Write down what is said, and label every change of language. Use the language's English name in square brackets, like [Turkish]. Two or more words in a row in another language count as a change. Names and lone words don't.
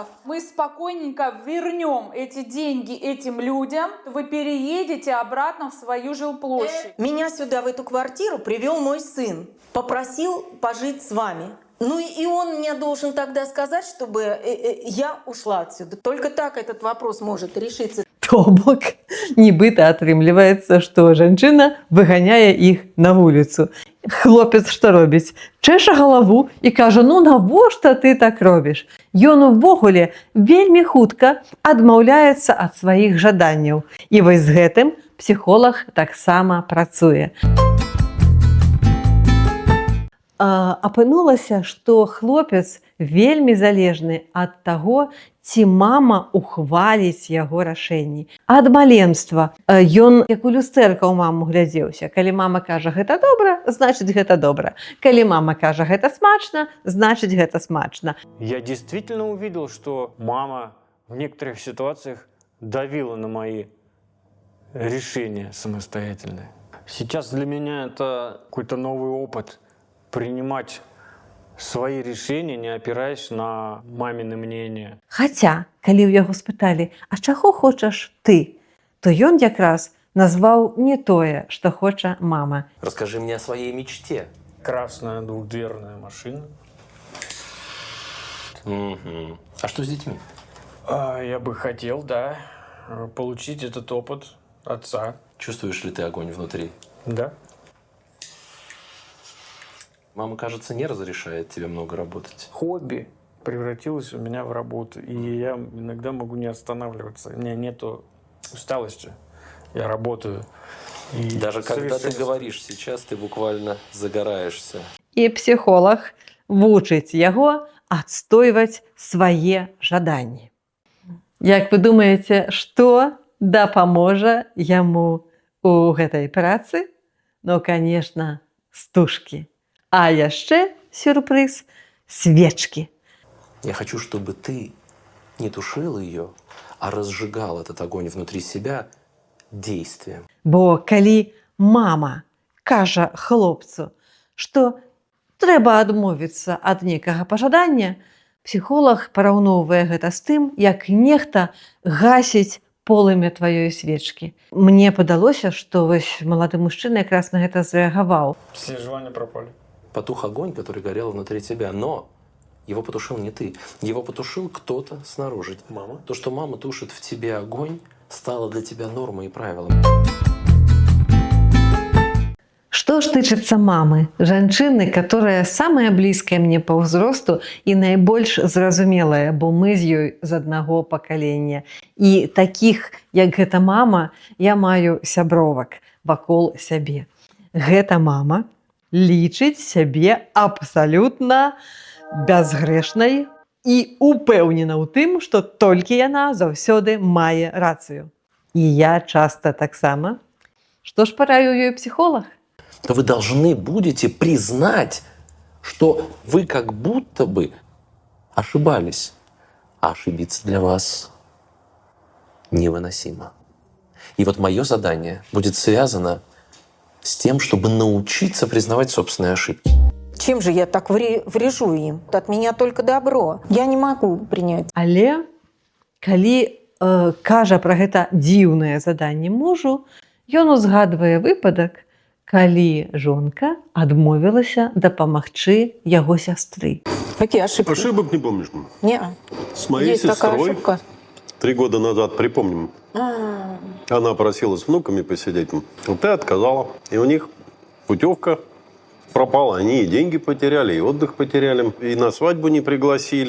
[Russian] Мы спокойненько вернем эти деньги этим людям. Вы переедете обратно в свою жилплощадь. Меня сюда, в эту квартиру, привел мой сын. Попросил пожить с вами. Ну и он мне должен тогда сказать, чтобы я ушла отсюда. Только так этот вопрос может решиться. [Belarusian] То бок, нібыта атрымліваецца, што жанчына выганяе іх на вуліцу. Хлопец што робіць? Чэша галаву і кажа: ну навошта ты так робіш? Ён увогуле вельмі хутка адмаўляецца ад сваіх жаданняў. І вось з гэтым псіхолаг таксама працуе. Апынулася, што хлопец вельмі залежны ад таго, ці мама ухваліць яго рашэнні. Ад маленства ён як у люстэрка ў маму глядзеўся. Калі мама кажа гэта добра, значыць гэта добра. Калі мама кажа гэта смачна, значыць гэта смачна. [Russian] Я действительно увидел, что мама в некоторых ситуациях давила на мои решения самостоятельные. Сейчас для меня это какой-то новый опыт. Принимать свои решения, не опираясь на мамины мнения. [Belarusian] Хаця, калі ў яго спыталі: а чаго хочаш ты? То ён якраз назваў не тое, што хоча мама. [Russian] Расскажи мне о своей мечте. Красная двухдверная машина. А что с детьми? Я бы хотел, да, получить этот опыт отца. Чувствуешь ли ты огонь внутри? Да. Мама, кажется, не разрешает тебе много работать. Хобби превратилось у меня в работу. И я иногда могу не останавливаться. У меня нету усталости. Я работаю. И Даже когда ты говоришь сейчас, ты буквально загораешься. [Belarusian] І псіхолог вучыць яго адстойваць свае жаданні. Як вы думаеце, што дапаможа яму у гэтай працы? [Russian] Ну, конечно, [Belarusian] стужкі. А яшчэ сюрприз – свечки. [Russian] Я хочу, чтобы ты не тушил ее, а разжигал этот огонь внутри себя действием. [Belarusian] Бо калі мама кажа хлопцу, што трэба адмовіцца ад нейкага пажадання, псіхолог параўноўвае гэта з тым, як нехта гасіць полымя тваёй свечкі. Мне падалося, што вось малады мужчына якраз на гэта зрэагаваў. [Russian] Все желания пропали. Потух огонь, который горел внутри тебя, но его потушил не ты. Его потушил кто-то снаружи. Мама? То, что мама тушит в тебе огонь, стало для тебя нормой и правилом. [Belarusian] Што ж тычыцца мамы, жанчыны, которая самая блізкая мне па ўзросту і найбольш зразумелая, бо мы з ёй з аднаго пакалення. І такіх, як гэта мама, я маю сябровак вакол сябе. Гэта мама лічыць сябе абсалютна бязгрэшнай і упэўнена ў тым, што толькі яна заўсёды мае рацыю. І я часта таксама. Што ж параіў ёй псіхолог? [Russian] То вы должны будете признать, что вы как будто бы ошибались. А ошибиться для вас невыносимо. И вот мое задание будет связано с тем, чтобы научиться признавать собственные ошибки. Чем же я так врежу им? От меня только добро. Я не могу принять. [Belarusian] Але калі кажа пра гэта дзіўнае заданне мужу, ён узгадвае выпадак, калі жонка адмовілася дапамагчы яго сястры. [Russian] Какие ошибки? Ошибок не помнишь? Не. С моей Есть такая сестрой ошибка. 3 года назад, припомним, она просила с внуками посидеть. Вот ты отказала. И у них путевка пропала. Они и деньги потеряли, и отдых потеряли. И на свадьбу не пригласили.